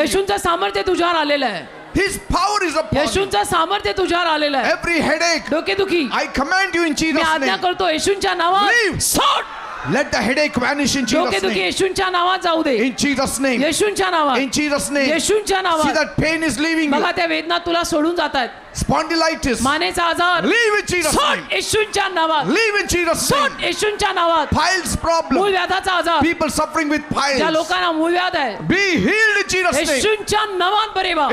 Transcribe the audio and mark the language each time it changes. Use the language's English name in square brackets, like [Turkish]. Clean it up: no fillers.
[Marathi] येशूंचं सामर्थ्य तुझ्यावर आलेलं आहे. [English] His power is upon you. [Marathi] येशूंचं सामर्थ्य तुझ्यावर आलेलं आहे. [English] Every headache, [Marathi] डोकेदुखी [English] I command you in [Marathi] मी [English] Jesus' [Marathi] आज्ञा [English] name. [Marathi] करतो येशूंच्या नावात. [English] Leave. [Marathi] सोड. [English] Let the headache vanish in Jesus' [Marathi] डोकेदुखी [English] name. [Marathi] येशूंच्या नावात जाऊ दे. [English] In Jesus' name. [Marathi] येशूंच्या नावात. [English] In Jesus' name. [Marathi] येशूंच्या [English] See, [Marathi] नावात. [English] that pain is leaving you. [Marathi] बघा त्या वेदना तुला सोडून जात आहेत. [English] Spondylitis, [Marathi] मानेचा आजार [English] leave in Jesus' [Marathi] सोड [English] name. [Marathi] येशूंच्या नावात. [English] Leave in Jesus' [Marathi] सोड [English] name. [Marathi] येशूंच्या नावात. [English] Piles problem. [Marathi] मूळ व्याधाचा आजार [English] People suffering with [Marathi] ज्या [English] piles. [Marathi] लोकांना मूळ व्याध आहे [English] Be healed in Jesus' name. [Marathi] येशूंच्या नावात बरे व्हा.